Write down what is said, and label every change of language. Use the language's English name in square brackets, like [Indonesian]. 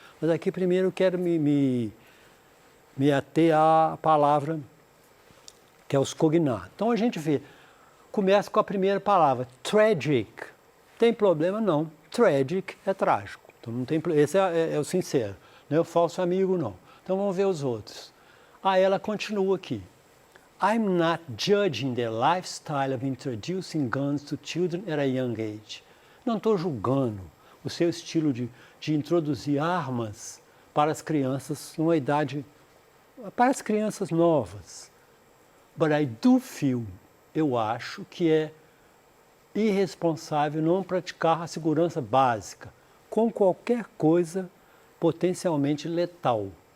[Portuguese] Mas aqui primeiro eu quero me ater à palavra que é os cognatos. Então a gente vê, começa com a primeira palavra, tragic. Tem problema? Não. Tragic é trágico. Então não tem, esse é o sincero, não é o falso amigo, não. Então vamos ver os outros. Aí ela continua aqui. [English] I'm not judging the lifestyle of introducing guns to children at a young age. [Portuguese] Não estou julgando o seu estilo de introduzir armas para as crianças numa idade, para as crianças novas. [English] But I do feel, [Portuguese] eu acho que é irresponsável não praticar a segurança básica com qualquer coisa potencialmente letal.